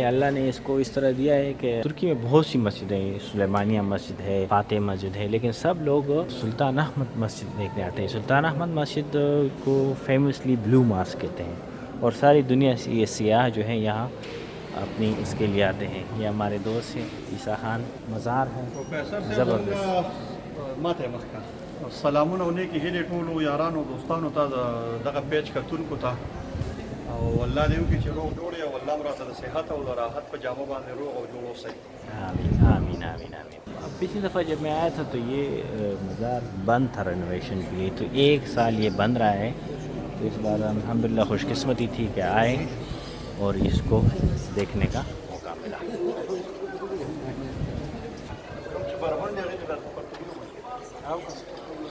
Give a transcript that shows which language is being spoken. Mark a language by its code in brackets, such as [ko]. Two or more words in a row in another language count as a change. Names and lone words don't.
[ur] اللہ نے اس کو اس طرح دیا ہے کہ ترکی میں بہت سی مسجدیں ہیں، سلیمانیہ مسجد ہے، فاتح مسجد ہے، لیکن سب لوگ سلطان احمد مسجد دیکھنے آتے ہیں۔ سلطان احمد مسجد کو فیمسلی [en] blue mosque [ur] کہتے ہیں اور ساری دنیا سے یہ سیاح جو ہیں یہاں اپنی اس کے لیے آتے ہیں۔ یہ ہمارے دوست ہیں عیسیٰ خان، مزار ہے زبردست۔ [ps] ماته مخکا سلامونه ونه کې هلي ټولو یارانو دوستانو ته دغه پیج کتونکو ته او الله دې وکړي چې روغ جوړ او الله مراته د صحت او د راحت په جامه باندې روغ او جوړ اوسئ۔ [ar] آمین آمین آمین آمین۔ [ur] اب پچھلی دفعہ جب میں آیا تھا تو یہ مزار بند تھا رینوویشن کے لیے، تو 1 سال یہ بند رہا ہے، تو اس بار الحمدللہ خوش قسمتی تھی کہ آئے اور اس کو دیکھنے کا موقع ملا۔